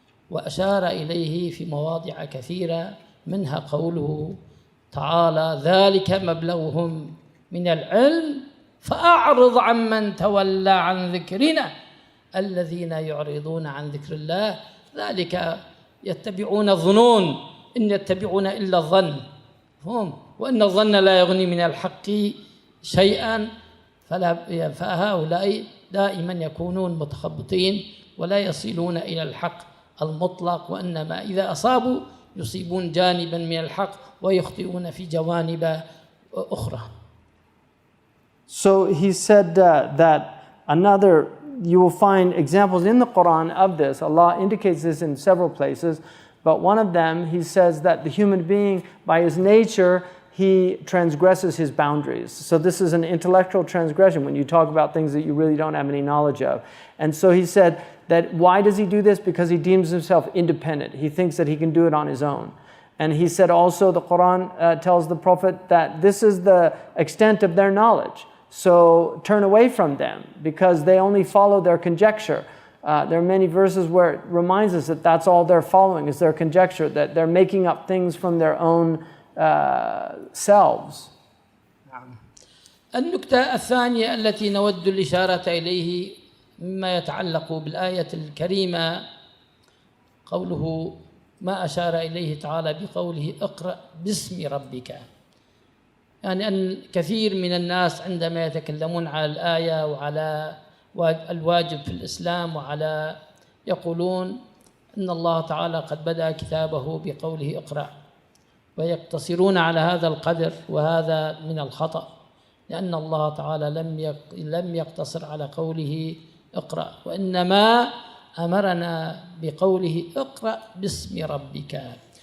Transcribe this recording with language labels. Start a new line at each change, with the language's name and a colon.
Arabic: وأشار إليه في مواضع كثيرة، منها قوله تعالى ذلك مبلغهم من العلم فأعرض عمن تولى عن ذكرنا الذين يعرضون عن ذكر الله ذلك يتبعون الظنون إن يتبعون إلا الظن وإن الظن لا يغني من الحق شيئا. فهؤلاء دائما يكونون متخبطين ولا يصلون إلى الحق المطلق، وإنما إذا أصابوا يصيبون جانبا من الحق ويخطئون في جوانب أخرى.
English: So he said that you will find examples in the Quran of this. Allah indicates this in several places, but one of them, he says that the human being, by his nature, he transgresses his boundaries. So this is an intellectual transgression when you talk about things that you really don't have any knowledge of. And so he said that why does he do this? Because he deems himself independent. He thinks that he can do it on his own. And he said also, the Quran tells the Prophet that this is the extent of their knowledge. So turn away from them because they only follow their conjecture. There are many verses where it reminds us that that's all they're following is their conjecture, that they're making up things from their own selves.
Arabic: النكتة الثانية التي نود الإشارة إليه مما يتعلق بالآية الكريمة قوله ما أشار إليه تعالى بقوله اقرأ باسم ربك. يعني أن كثير من الناس عندما يتكلمون على الآية وعلى الواجب في الإسلام وعلى يقولون إن الله تعالى قد بدأ كتابه بقوله اقرأ ويقتصرون على هذا القدر، وهذا من الخطأ، لأن الله تعالى لم يقتصر على قوله اقرأ، وإنما أمرنا بقوله اقرأ باسم ربك.